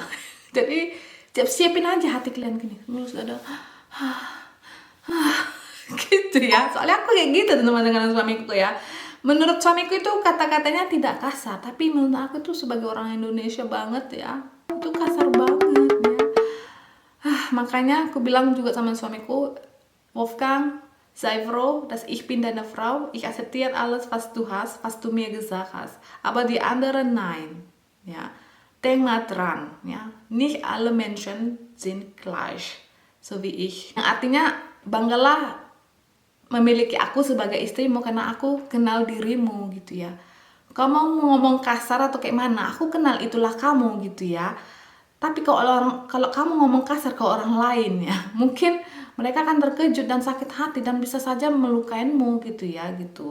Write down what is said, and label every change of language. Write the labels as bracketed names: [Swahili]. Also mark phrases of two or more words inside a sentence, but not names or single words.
[Indonesian] Jadi siapin aja hati kalian gini, mulus ada gitu ya. Soalnya aku kayak gitu teman-teman dengan suamiku ya. Menurut suamiku itu kata-katanya tidak kasar, tapi menurut aku tuh sebagai orang Indonesia banget ya, itu kasar banget ya. Makanya aku bilang juga sama suamiku, [German] Wolfgang, sei froh, dass ich bin deine Frau. Ich akzeptiere alles, was du hast, was du mir gesagt hast. Aber die anderen nein. Ja. Denk mal dran, ja. Nicht alle Menschen sind gleich, so wie ich. [Indonesian] Yang artinya, banggalah memiliki aku sebagai istrimu karena aku kenal dirimu gitu ya. Kamu mau ngomong kasar atau kayak mana, aku kenal itulah kamu gitu ya. Tapi kalau kamu ngomong kasar ke orang lain ya, mungkin mereka akan terkejut dan sakit hati dan bisa saja melukainmu gitu ya gitu.